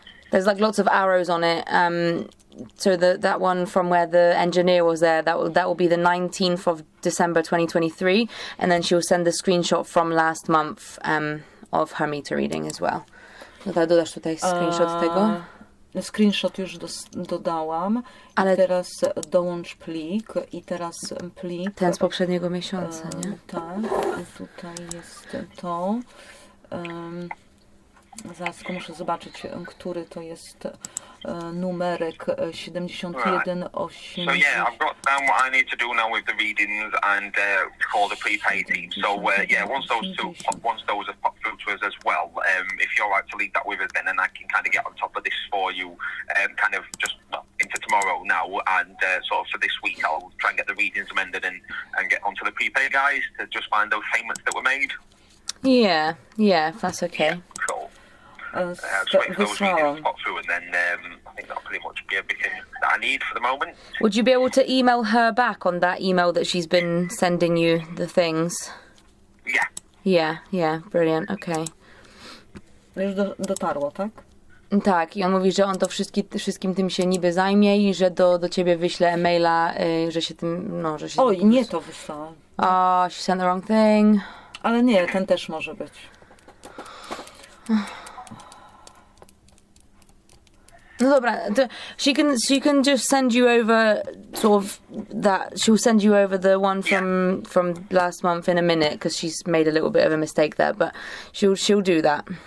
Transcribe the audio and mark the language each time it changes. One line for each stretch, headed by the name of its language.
English: There's like lots of arrows on it. So that one from where the engineer was there, that will be the 19th of December 2023, and then she'll send the screenshot from last month of her meter reading as well.
Polish: Dodasz tutaj screenshot tego? Screenshot już dodałam. Ale teraz dołącz plik i teraz plik. Ten z poprzedniego miesiąca, nie? Tak, tutaj jest to. Zaraz tylko muszę zobaczyć, który to jest numerek 71 80.
English: So yeah, I've got down what I need to do now with the readings and call the prepaid team. So yeah, once those have popped through to us as well, if you're right to leave that with us, then and I can kind of get on top of this for you, kind of just into tomorrow now, and sort of for this week I'll try and get the readings amended and get onto the prepaid guys to just find those payments that were made. Yeah, if that's okay. Yeah, cool. Just wait for those readings to pop through, and then I think that'll pretty much be everything that I need for the moment. Would you be able to email her back on that email that she's been sending you the things? Yeah. Yeah, brilliant, okay.
Polish: Już dotarło, tak? Tak, i on mówi, że on to wszystkim tym się niby zajmie i że do ciebie wyśle e-maila, że się tym, no, że się... Oj, nie to wysłałam.
English: Oh, she sent the wrong thing.
Polish: Ale nie, ten też może być. No dobra,
English: she can just send you over sort of that. She'll send you over the one from last month in a minute because she's made a little bit of a mistake there, but she'll do that.